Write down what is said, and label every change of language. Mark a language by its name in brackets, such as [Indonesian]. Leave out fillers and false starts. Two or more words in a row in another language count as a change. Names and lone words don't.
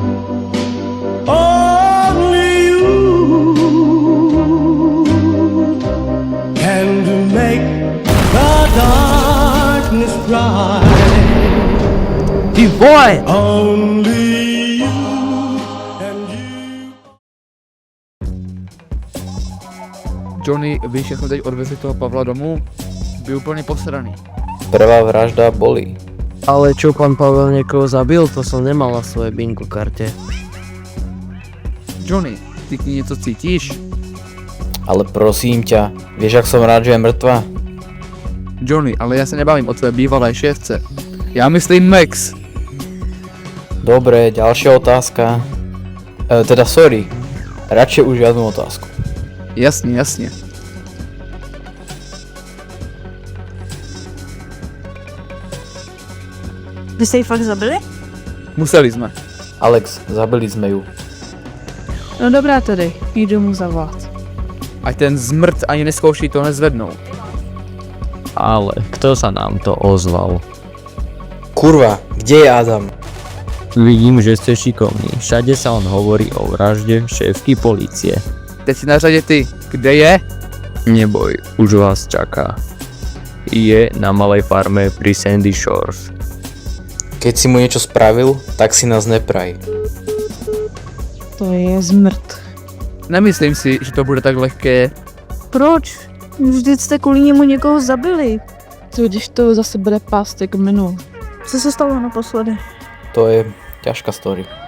[English] Only you can make the darkness bright. [Czech] Ty vole! [English] Only you and you. [Czech] Johnny, víš, jak jsme teď odvezli toho Pavla domů? Byl úplně posraný. [Slovak] Prvá vražda bolí. Ale čo, pán Pavel niekoho zabil? To som nemal na svojej bingo karte. [Czech] Johnny, ty k ní něco cítíš? [Slovak] Ale prosím ťa, vieš, ak som rád, že je mŕtva? [Czech] Johnny, ale já se nebavím o tvé bývalé šéfce. Já myslím Max. [Slovak] Dobre, ďalšia otázka. Teda sorry, radšej už žiadnu otázku. [Czech] Jasně, jasně. Vy jste ji fakt zabili? Museli jsme. [Slovak] Alex, zabili sme ju. [Czech] No dobrá tedy, jdu mu zavolat. Ať ten zmrt ani neskouší to nezvednout. [Slovak] Ale kto sa nám to ozval? Kurva, kde je Adam? Vidím, že ste šikovní. Všade sa on hovorí o vražde šéfky polície. [Czech] Teď si na řadě ty. Kde je? [Slovak] Neboj, už vás čaká. Je na malej farme pri Sandy Shores. Keď si mu niečo spravil, tak si nás nepraj. [Czech] To je zmrt. Nemyslím si, že to bude tak lehké. Proč? Vždyť jste kvůli němu někoho zabili. Co když to zase bude pást jak minul? Co se stalo naposledy? [Slovak] To je ťažká story.